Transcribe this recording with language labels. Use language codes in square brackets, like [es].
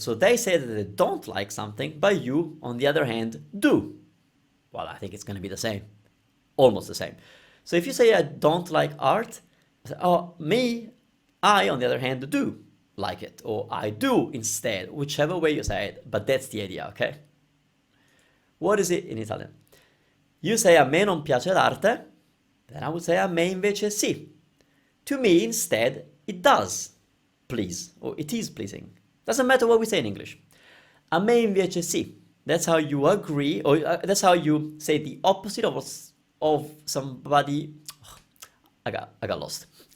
[en] So they say that they don't like something, but you, on the other hand, do. Well, I think it's going to be the same. Almost the same. So if you say I don't like art, oh, I, on the other hand, do like it. Or I do instead, whichever way you say it. But that's the idea, okay? What is it in Italian? You say [it] a me non piace l'arte, [en] then I would say [it] a me invece sì. [en] To me, instead, it does please, or it is pleasing. Doesn't matter what we say in English. [it] A me invece sì. [en] That's how you agree, or that's how you say the opposite of somebody. I got lost.